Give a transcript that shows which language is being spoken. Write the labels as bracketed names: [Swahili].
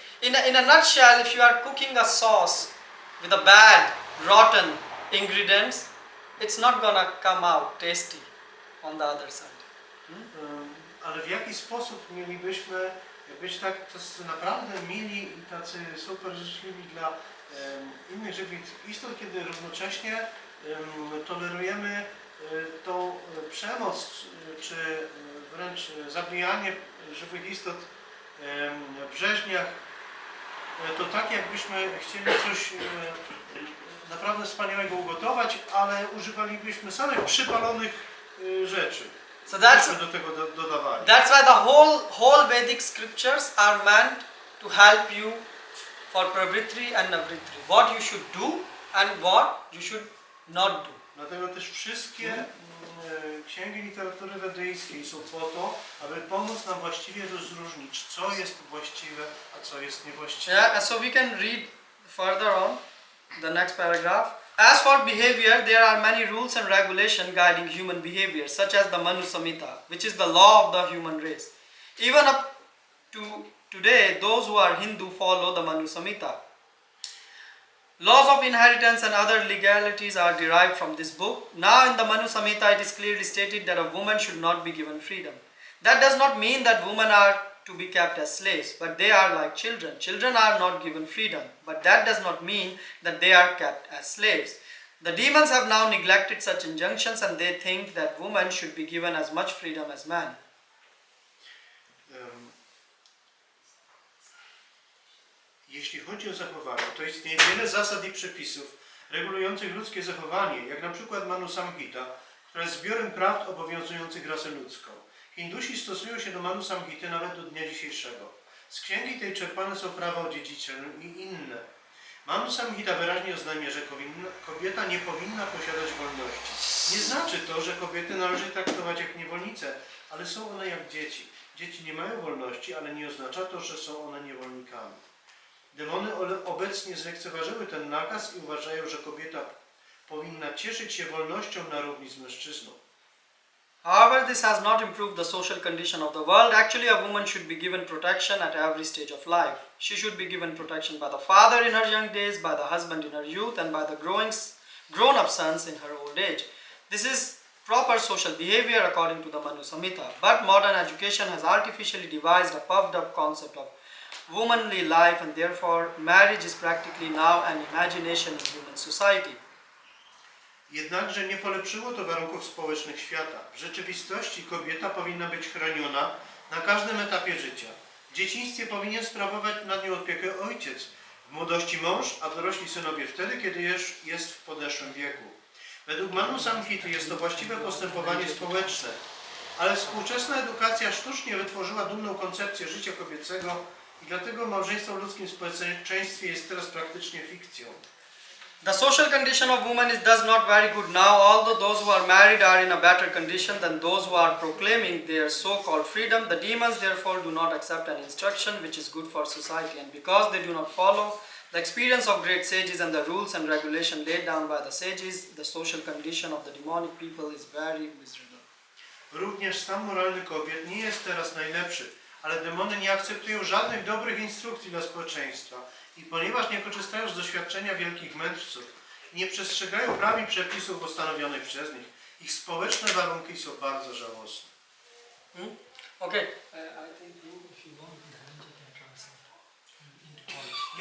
[English] If in a nutshell, if you are cooking a sauce with a bad, rotten ingredients, it's not gonna come out tasty on the other side. [Polish] Ale w jaki sposób mielibyśmy być tak naprawdę mili i tacy super życzliwi dla innych żywych istot, kiedy równocześnie tolerujemy tą przemoc, czy wręcz zabijanie żywych istot w rzeźniach, to tak jakbyśmy chcieli coś naprawdę wspaniałego ugotować, ale używalibyśmy samych przypalonych rzeczy. [English] So that's [Polish] do tego dodawali. [English] That's why the whole Vedic scriptures are meant to help you for pravritti and navritti. What you should do and what you should not do. [Polish] Dlatego też wszystkie księgi literatury wedyjskiej są po to, aby pomóc nam właściwie rozróżnić, co jest właściwe, a co jest niewłaściwe. [English] Yeah, so we can read further on the next paragraph. As for behavior, there are many rules and regulations guiding human behavior, such as the Manu Samhita, which is the law of the human race. Even up to today, those who are Hindu follow the Manu Samhita. Laws of inheritance and other legalities are derived from this book. Now in the Manu Samhita it is clearly stated that a woman should not be given freedom. That does not mean that women are to be kept as slaves, but they are like children. Children are not given freedom, but that does not mean that they are kept as slaves. The demons have now neglected such injunctions and they think that women should be given as much freedom as men. [Polish] Jeśli chodzi o zachowanie, to istnieje wiele zasad i przepisów regulujących ludzkie zachowanie, jak na przykład Manu Samhita, która jest zbiorem prawd obowiązujących rasę ludzką. Hindusi stosują się do Manu Samhity nawet do dnia dzisiejszego. Z księgi tej czerpane są prawa odziedziczne i inne. Manu Samhita wyraźnie oznajmia, że kobieta nie powinna posiadać wolności. Nie znaczy to, że kobiety należy traktować jak niewolnice, ale są one jak dzieci. Dzieci nie mają wolności, ale nie oznacza to, że są one niewolnikami. Demony obecnie zlekceważyły ten nakaz i uważają, że kobieta powinna cieszyć się wolnością na równi z mężczyzną. [English] However, this has not improved the social condition of the world. Actually, a woman should be given protection at every stage of life. She should be given protection by the father in her young days, by the husband in her youth, and by the grown-up sons in her old age. This is proper social behavior according to the Manu Samhita. But modern education has artificially devised a puffed-up concept of womanly life, and therefore marriage is practically now an imagination in human society. [Polish] Jednakże nie polepszyło to warunków społecznych świata. W rzeczywistości kobieta powinna być chroniona na każdym etapie życia. W dzieciństwie powinien sprawować nad nią opiekę ojciec, w młodości mąż, a dorośli synowie wtedy, kiedy już jest w podeszłym wieku. Według Manu Samhity jest to właściwe postępowanie społeczne, ale współczesna edukacja sztucznie wytworzyła dumną koncepcję życia kobiecego i dlatego małżeństwo w ludzkim społeczeństwie jest teraz praktycznie fikcją. [English] The social condition of women is thus not very good now, although those who are married are in a better condition than those who are proclaiming their so-called freedom. The demons therefore do not accept an instruction which is good for society, and because they do not follow the experience of great sages and the rules and regulations laid down by the sages, the social condition of the demonic people is very miserable. [Polish] Również stan moralny kobiet nie jest teraz najlepszy, ale demony nie akceptują żadnych dobrych instrukcji dla społeczeństwa. I ponieważ nie korzystają z doświadczenia wielkich mędrców, nie przestrzegają praw i przepisów postanowionych przez nich, ich społeczne warunki są bardzo żałosne. [English] Okay. I think if you want, then you can translate into Polish.